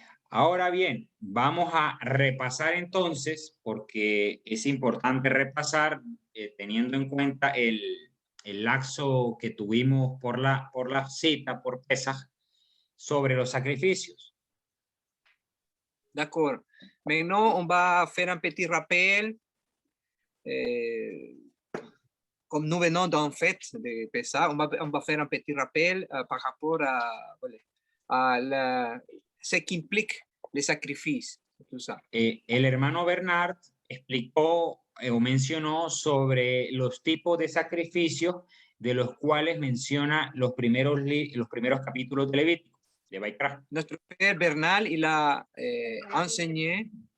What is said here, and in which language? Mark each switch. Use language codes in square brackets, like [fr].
[es] Ahora bien, vamos a repasar entonces, porque es importante repasar teniendo en cuenta el lapso que tuvimos por la cita, por Pesaj, sobre los sacrificios. [fr] D'accord. Maintenant, on va faire un petit rappel. Comme nous venons d'en fait de Pessah, on va faire un petit rappel par rapport à ce qu'implique les sacrifices. Tout ça. [es] El hermano Bernard explicó o mencionó sobre los tipos de sacrificios de los cuales menciona los primeros capítulos de Levítico, de Baikra. [fr] Notre frère Bernal, il a enseigné.